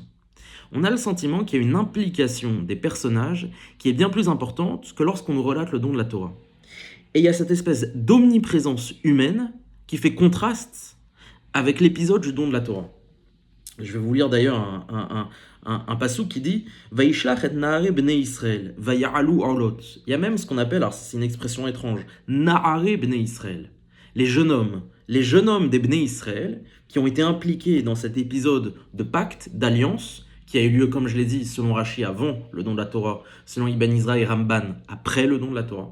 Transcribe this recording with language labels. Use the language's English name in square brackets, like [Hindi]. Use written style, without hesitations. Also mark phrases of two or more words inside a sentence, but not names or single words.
[French] On a le sentiment qu'il y a une implication des personnages qui est bien plus importante que lorsqu'on nous relate le don de la Torah. Et il y a cette espèce d'omniprésence humaine qui fait contraste avec l'épisode du don de la Torah. Je vais vous lire d'ailleurs un passouk qui dit « [Hebrew] וישלח את נערי בני ישראל ויעלו עלות ». [French] Il y a même ce qu'on appelle, alors c'est une expression étrange, « [Hebrew] נערי בני ישראל ». [French] Les jeunes hommes des [Hebrew] בני ישראל [French] qui ont été impliqués dans cet épisode de pacte, d'alliance, qui a eu lieu, comme je l'ai dit, selon Rashi, avant le don de la Torah, selon Ibn Ezra et Ramban, après le don de la Torah.